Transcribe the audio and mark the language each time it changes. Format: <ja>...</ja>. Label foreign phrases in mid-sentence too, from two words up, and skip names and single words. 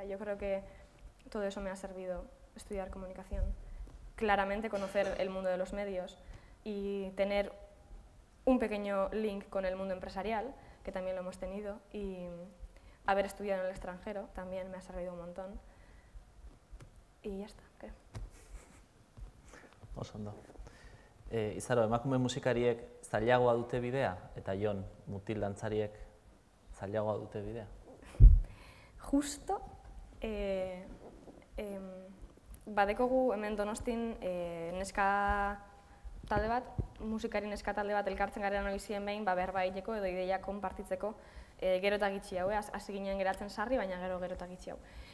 <es>Yo creo que todo eso me ha servido estudiar comunicación. Claramente conocer el mundo de los medios y tener un pequeño link con el mundo empresarial, que también lo hemos tenido, y haber estudiado en el extranjero también me ha servido un montón. Y ya está, creo.</es> <eu>Oso ondo. Izaro, emakume musikariek zailagoa dute bidea, eta Jon, mutil dantzariek zailagoa dute bidea? Justo, badekogu hemen Donostin neska talde bat, musikari neska talde bat elkartzen garen oizien behin, berba egiteko edo ideia konpartitzeko gero eta gitxi hau, hasi ginen geratzen sarri, baina gero eta gitxi hau.</eu>